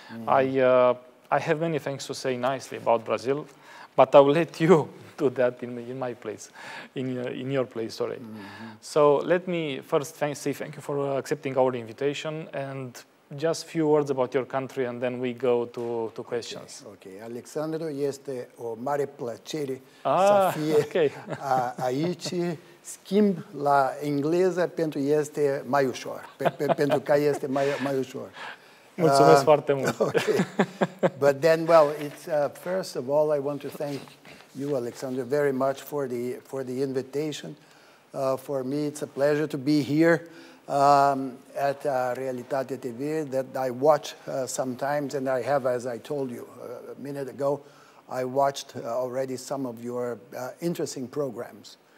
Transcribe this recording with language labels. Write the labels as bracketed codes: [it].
[en] I have many things to say nicely about Brazil, but I will let you do that in my place, in your place, sorry. So let me first say thank you for accepting our invitation, and just a few words about your country, and then we go to questions. Okay. [ro] Alexandru, este o mare plăcere să fie aici. Schimb la engleză pentru este mai ușor, pentru că este mai ușor. Mulțumesc foarte mult. [en] Okay. But then, well, it's first of all, I want to thank you, Alexandru, very much for the invitation. For me, it's a pleasure to be here at Realitatea TV that I watch sometimes, and I have, as I told you a minute ago, I watched already some of your interesting programs.